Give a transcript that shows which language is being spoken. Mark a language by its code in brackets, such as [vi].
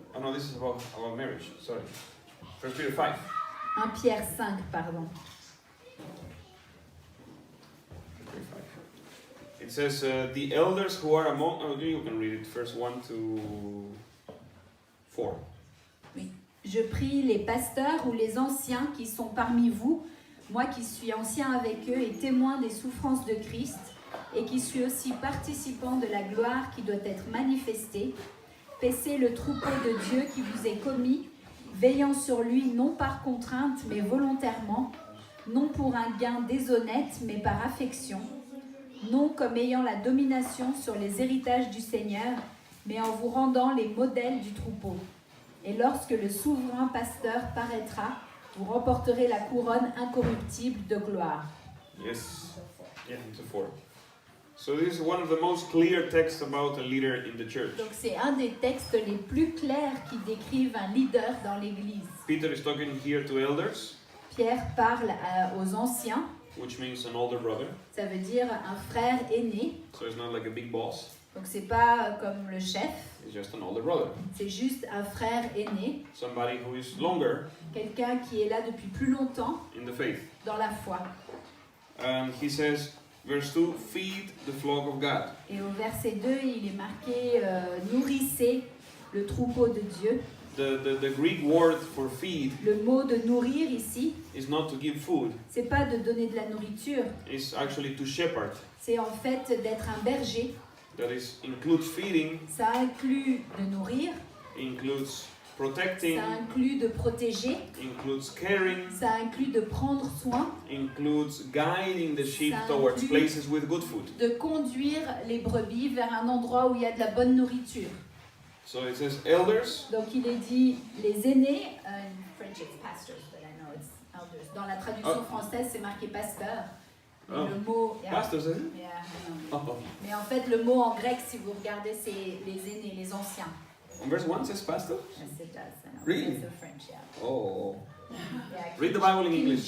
[en] Oh no, this is about marriage. Sorry. 1 Peter 5. [fr] 1 Pierre 5, pardon. [en] It says, the elders who are among... Oh, you can read it, verse 1 to 4. [fr] Je prie les pasteurs ou les anciens qui sont parmi vous, moi qui suis ancien avec eux et témoin des souffrances de Christ, et qui suis aussi participant de la gloire qui doit être manifestée, paissez le troupeau de Dieu qui vous est commis, veillant sur lui non par contrainte mais volontairement, non pour un gain déshonnête mais par affection, non comme ayant la domination sur les héritages du Seigneur, mais en vous rendant les modèles du troupeau. Et lorsque le souverain pasteur paraîtra, vous remporterez la couronne incorruptible de gloire. [en] Yes. Yeah, to 4. So this is one of the most clear texts about a leader in the church. [fr] Donc c'est un des textes les plus clairs qui décrivent un leader dans l'Église. [en] Peter is talking here to elders, [fr] Pierre parle aux anciens, [en] which means an older brother. [fr] ça veut dire un frère aîné. [en] So it's not like a big boss, [fr] Donc c'est pas comme le chef, [en] it's just an older brother. [fr] c'est juste un frère aîné, [en] Somebody who is longer [fr] quelqu'un qui est là depuis plus longtemps [en] in the faith. [fr] dans la foi. [en] And he says, verse 2, feed the flock of God. [fr] Et au verset 2, il est marqué nourrissez le troupeau de Dieu. [en] The Greek word for feed [fr] Le mot de nourrir ici, [en] is not to give food, [fr] c'est pas de donner de la nourriture, [en] it's actually to shepherd. [fr] c'est en fait d'être un berger. [en] That includes feeding, [fr] Ça inclut de nourrir, [en] includes protecting, [fr] ça inclut de protéger, [en] includes caring, [fr] ça inclut de prendre soin, [en] includes guiding the sheep [fr] Ça [en] towards [fr] inclut- [en] places with good food. [fr] de conduire les brebis vers un endroit où il y a de la bonne nourriture. [en] So it says elders, [fr] Donc il est dit les aînés, [en] in French it's pastors, but I know it's elders. [fr] Dans la traduction française c'est marqué pasteur. Mais Oh. le mot, [en] pastors, is it? Yeah, I know. Oh. [fr] Mais en fait le mot en grec si vous regardez c'est les aînés, les anciens. [en] On verse 1 says pastor? Yes, it does. I know. Really? It's the French, yeah. Oh. Read the Bible in King English.